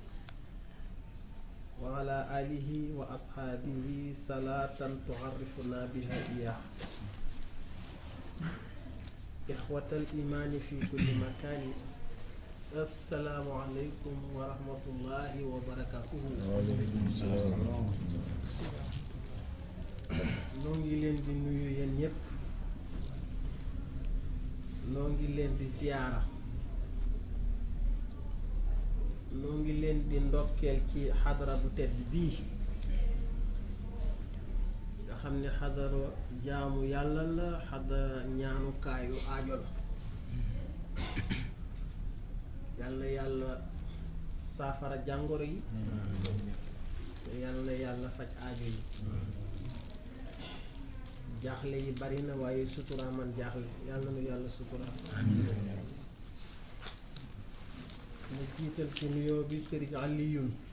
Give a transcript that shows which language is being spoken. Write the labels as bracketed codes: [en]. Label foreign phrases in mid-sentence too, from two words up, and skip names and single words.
[ar] وعلى آله وأصحابه صلاة تعرفنا بها إياه إخوة الإيمان في كل مكان السلام عليكم ورحمة الله وبركاته. وعليكم السلام. [wo] noo ngi leen di nuyu yéen ñépp noo ngi leen di ziyaara noo ngi leen di ndokkeel ci xadara bu tedd bii nga xam ne xadara jaamu yàlla la xadara ñaanukaayu aajo la yàlla yàlla saafara jàngoro yi te yàlla yàlla faj aajo yi jaaxle yi bari na waaye sutura man jaaxle yàlla nu yàlla sutura mu jiital ci nuyoo bi Sëriñ Aliyun